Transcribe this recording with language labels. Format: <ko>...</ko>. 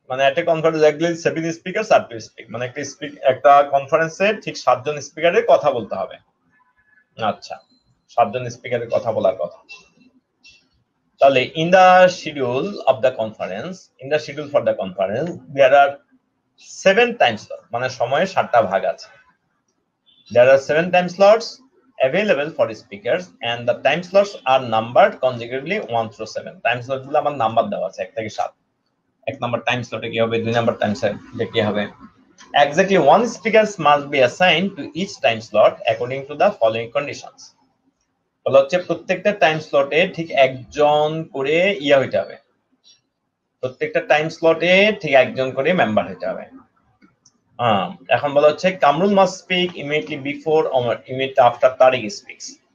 <bn>মানে একটা conference</bn> <en>actually 7 speakers are to speak,</en> <bn>মানে একটা কনফারেন্সে ঠিক 7 জন স্পিকারের কথা বলতে হবে। আচ্ছা, 7 জন স্পিকারের কথা বলার কথা। তাহলে</bn> <en>in the schedule of the conference, in the schedule for the conference there are 7 time slot,</en> <bn>মানে সময়ে 7টা ভাগ আছে।</bn> <en>There are 7 time slots available for speakers and the time slots are numbered consecutively 1 through 7.</en> <bn>Time slot গুলো আমার number দেওয়া আছে 1 থেকে 7। 1 number time স্লটে কি হবে, 2 নাম্বার টাইম স্লটে কি হবে।</bn> <en>Exactly one speaker must be assigned to each time slot according to the following conditions.</en> <bn>বলা হচ্ছে প্রত্যেকটা টাইম স্লটে ঠিক একজন করে হইতে হবে, প্রত্যেকটা টাইম স্লটে ঠিক একজন করে মেম্বার হইতে হবে। এখন বলা হচ্ছে</bn> <en>Kamrul must speak immediately before or immediately after Tariq speaks.</en>